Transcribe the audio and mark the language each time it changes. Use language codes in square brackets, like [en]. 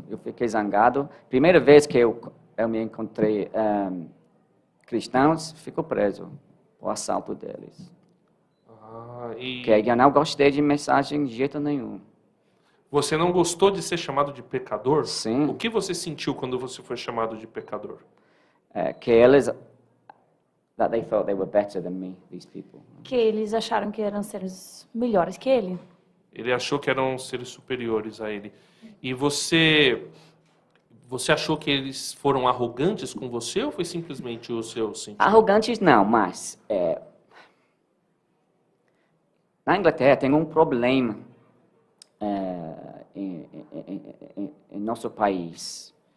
[pt] Eu fiquei zangado. Primeira vez que eu me encontrei cristãos, fico preso por assalto deles. Porque eu não gostei de mensagem de jeito nenhum. Você não gostou de ser chamado de pecador? Sim. O que você sentiu quando você foi chamado de pecador? Que eles [en] that they thought they were better than me, these people. [pt] Que eles acharam que eram seres melhores que ele. Ele achou que eram seres superiores a ele. E você achou que eles foram arrogantes com você ou foi simplesmente o seu sentimento? Arrogantes não, mas na Inglaterra tem um problema em nosso país.